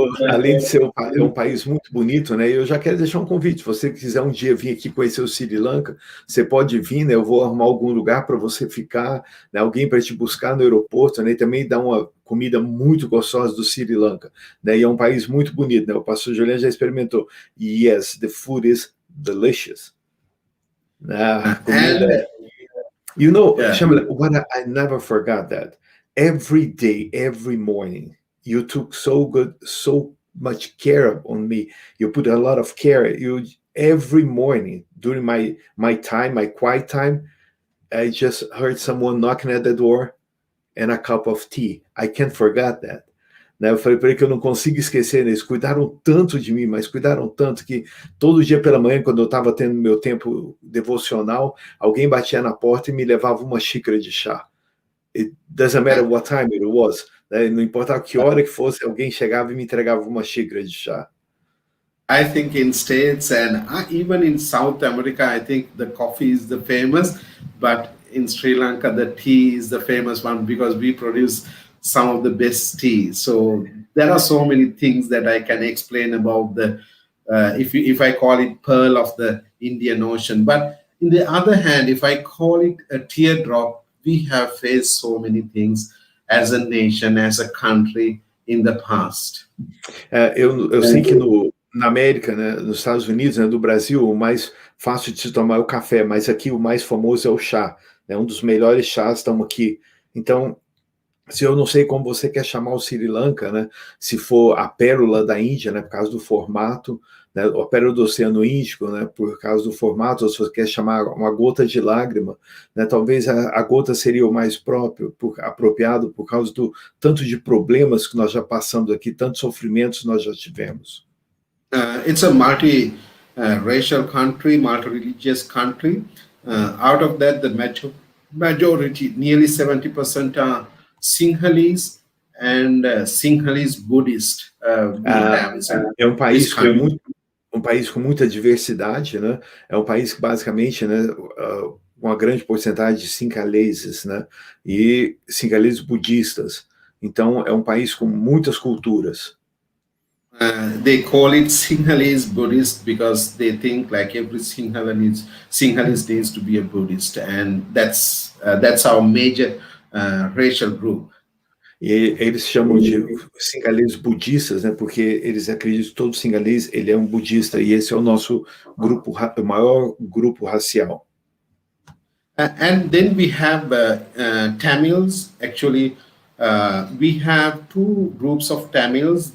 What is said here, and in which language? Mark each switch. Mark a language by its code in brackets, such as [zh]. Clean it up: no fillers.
[pt] Além de ser um país muito bonito, né? Eu já quero deixar um convite. Se você quiser um dia vir aqui conhecer o Sri Lanka, você pode vir, né? Eu vou arrumar algum lugar para você ficar, né? Alguém para te buscar no aeroporto, né? E também dar uma comida muito gostosa do Sri Lanka, né? E é um país muito bonito, né? O pastor Julian já experimentou. [en] Yes, the food is delicious. [pt] Comida. [en] You know, Shamila, what I never forgot that. Every day, every morning, you took so much care on me. You put a lot of care. Every morning during my time, my quiet time, I just heard someone knocking at the door and a cup of tea. I can't forget that. [pt] Né? Eu falei para ele que eu não consigo esquecer, né? Eles cuidaram tanto de mim, mas cuidaram tanto que todo dia pela manhã, quando eu estava tendo meu tempo devocional, alguém batia na porta e me levava uma xícara de chá. [en] It doesn't matter what time it was. [pt] Né? Não importava que hora que fosse, alguém chegava e me entregava uma xícara de chá. [en] I think in States and even in South America, I think the coffee is the famous, but in Sri Lanka, the tea is the famous one because we produce some of the best tea. So there are so many things that I can explain about the, if I call it pearl of the Indian Ocean. But in the other hand, if I call it a teardrop, we have faced so many things as a nation, as a country in the past. [pt] Eu sei que na América, né, nos Estados Unidos, né, do Brasil, o mais fácil de se tomar é o café, mas aqui o mais famoso é o chá. Né, um dos melhores chás estamos aqui. Então, se eu não sei como você quer chamar o Sri Lanka, né, se for a pérola da Índia, né, por causa do formato, né, a pérola do Oceano Índico, né, por causa do formato, ou se você quer chamar uma gota de lágrima, né, talvez a gota seria o mais apropriado por causa do tanto de problemas que nós já passamos aqui, tantos sofrimentos nós já tivemos. [en] It's a multi-racial country, multi-religious country. Out of that, the majority, nearly 70% are Sinhalese and Sinhalese Buddhist. [pt] É um país com muita diversidade, né? É um país que basicamente, né, uma grande porcentagem de sinhaleses, né? E sinhaleses budistas. Então é um país com muitas culturas. [en] They call it Sinhalese Buddhist because they think like every Sinhalese needs to be a Buddhist, and that's our major racial group. [pt] E eles chamam de singaleses budistas, né? Porque eles acreditam que todo singalês ele é um budista e esse é o nosso grupo, o maior grupo racial. [en] And then we have Tamils. Actually, we have two groups of Tamils.